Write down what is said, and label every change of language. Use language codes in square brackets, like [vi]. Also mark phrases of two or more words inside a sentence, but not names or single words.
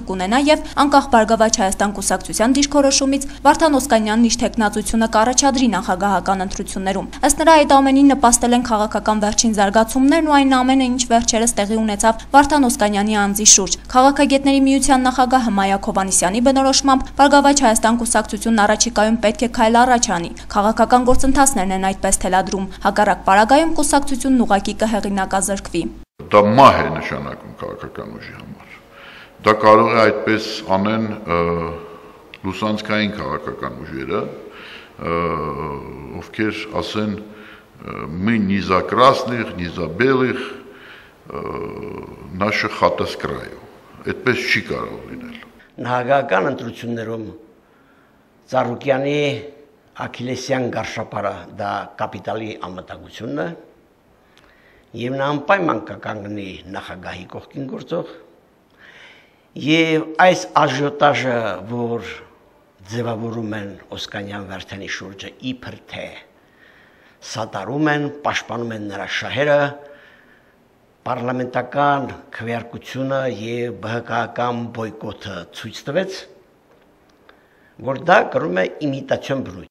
[hy] կունենա եւ անկախ Բարգավաճ Հայաստան կուսակցության դիրքորոշումից Վարդան Օսկանյանն իր թեկնածությունը կառաջադրի նախագահական ընտրություններում։ Ըստ նրա այդ ամենին նպաստել են քաղաքական վերջին զարգացումներն ու այն ամենը, ինչ վերջերս տեղի ունեցավ Վարդան Օսկանյանի անձի շուրջ։ Քաղաքագետների միության նախագահ Հմայակ Հովհաննիսյանի բնորոշմամբ Բարգավաճ Հայաստան կուսակցությունն առաջիկայում պետք է քայլ առաջ անի։ Քաղաքական գործընթացներն են այդպես թելադրում։ Հակառակ պարագայում կուսակցությունն ուղղակի կհեղինակազրկվի։ Դա մահ է նշանակում քաղաքական ուժի համար։ Դա կարող է այդպես անեն լուսանցքային քաղաքական уժերը, ովքեր ասեն [ru] мы не за красных, не за белых, наши хата с краю. [hy] Այդպես չի կարող լինել։ Նախագահական ընտրություններում Ծառուկյանի Աքիլեսյան գարշապարը դա կապիտալի անվտանգությունն է, եւ նա անպայման կկանգնի նախագահի կողքին գործող, եւ այս աժիոտաժը, որ ձևավորում են Օսկանյան Վարդանի շուրջը, իբր թե սատարում են, պաշտպանում են նրա շահերը, պարլամենտական քվեարկությունը եւ ԲՀԿ-ական բոյկոտը ցույց տվեց, որ դա կրում է իմիտացիոն բրույթ։